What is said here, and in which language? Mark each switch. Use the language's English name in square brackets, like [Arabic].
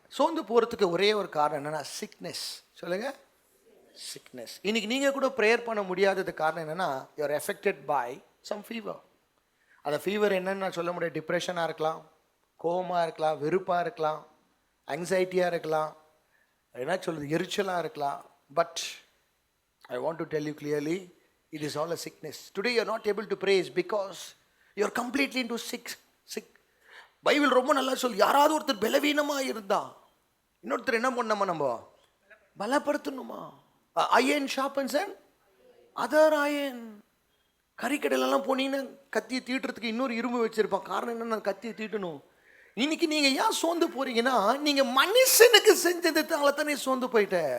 [Tamil] சோர்ந்து போகிறதுக்கு ஒரே ஒரு காரணம் என்னென்னா சிக்னஸ். சொல்லுங்கள், சிக்னஸ். இன்னைக்கு நீங்கள் கூட ப்ரேயர் பண்ண முடியாதது காரணம் என்னென்னா, [English] You are affected by some fever. [Tamil] அந்த ஃபீவர் என்னன்னு நான் சொல்ல முடியாது. டிப்ரெஷனாக இருக்கலாம், கோவமாக இருக்கலாம், வெறுப்பாக இருக்கலாம், ஆங்ஸைட்டியாக இருக்கலாம், என்ன சொல்கிறது, எரிச்சலாக இருக்கலாம். [English] But I want to tell you clearly, it is all a sickness. Today you are not able to praise because you are completely into sick. [Tamil] Bible ரொம்ப நல்லா சொல்லு, யாராவது ஒருத்தர் பலவீனமாக இருந்தா இன்னொருத்தர் என்ன பண்ணணுமா, நம்ம பலப்படுத்தணுமா. [English] Iron sharpens and other iron. [Tamil] கறிக்கடையிலலாம் போனீங்கன்னா கத்தியை தீட்டுறதுக்கு இன்னொரு இரும்பு வச்சுருப்பான். காரணம் என்னென்னா, கத்தியை தீட்டணும். இன்னைக்கு நீங்கள் ஏன் சோர்ந்து போகிறீங்கன்னா, நீங்கள் மனுஷனுக்கு செஞ்சதுனால தான் நீ சோர்ந்து போயிட்ட.